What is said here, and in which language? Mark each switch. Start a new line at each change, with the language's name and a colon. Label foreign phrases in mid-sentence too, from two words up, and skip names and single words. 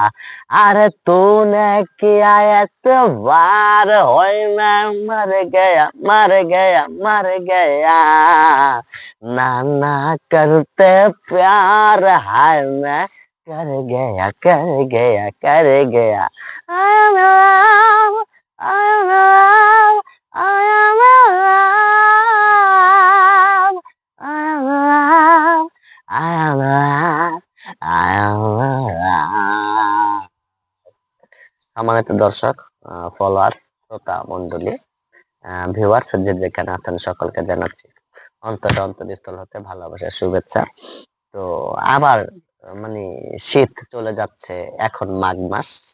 Hindi: अरे तूने किया एतवार, ओए मैं मर गया मर गया मर गया। नाना करते प्यार, हाय मैं कर गया कर गया कर गया।
English: I am alive, I am alive, I am alive, I am alive, I am alive, I am alive.
Bangla: সম্মানিত দর্শক, ফলোয়ার, শ্রোতা মন্ডলী, ভিউয়ার্স, যে যেখানে আছেন সকলকে জানাচ্ছি অন্তরস্থল হতে ভালোবাসার শুভেচ্ছা। তো আবার মানে শীত চলে যাচ্ছে, এখন মাঘ মাস।